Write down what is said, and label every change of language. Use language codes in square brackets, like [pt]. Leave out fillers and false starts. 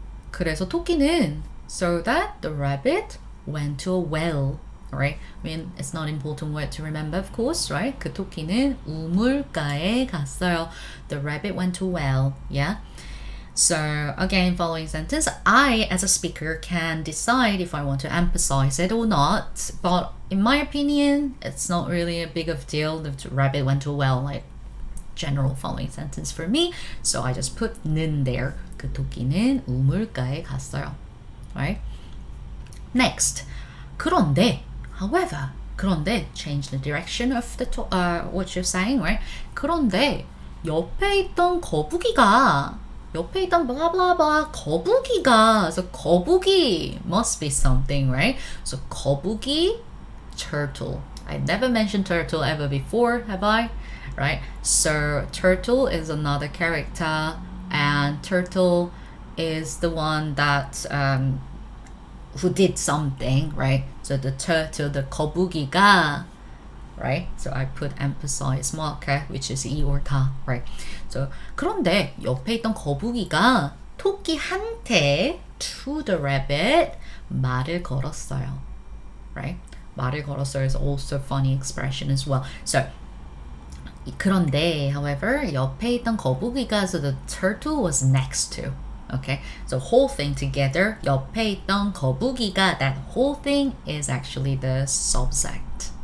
[ko] 그래서 토끼는, [en] so that the rabbit went to a well. Right? I mean, it's not an important word to remember, of course, right? [ko] 그 토끼는 우물가에 갔어요. [en] The rabbit went to a well. Yeah. So again, following sentence, I as a speaker can decide if I want to emphasize it or not. But in my opinion, it's not really a big of deal. The rabbit went to a well, like general following sentence for me. So I just put 는 there. [ko] 그 토끼는 우물가에 갔어요. [en] Right? Next. 그런데, however, 그런데, change the direction of the what you're saying, right? [ko] 그런데 옆에 있던 거북이가 [en] blah blah blah 거북이가, so 거북이 must be something, right? So 거북이, turtle. I never mentioned turtle ever before, have I? Right? So turtle is another character, and turtle is the one that who did something, right? So the turtle, the 거북이가 right? So I put emphasize marker, which is 이 or 다, right? So [ko] 그런데 옆에 있던 거북이가 토끼한테 [en] to the rabbit [ko] 말을 걸었어요, [en] right? 말을 걸었어요 is also a funny expression as well. So 그런데, however, [ko] 옆에 있던 거북이가, [en] so the turtle was next to. Okay, so whole thing together, [ko] 옆에 있던 거북이가, [en] that whole thing is actually the subject.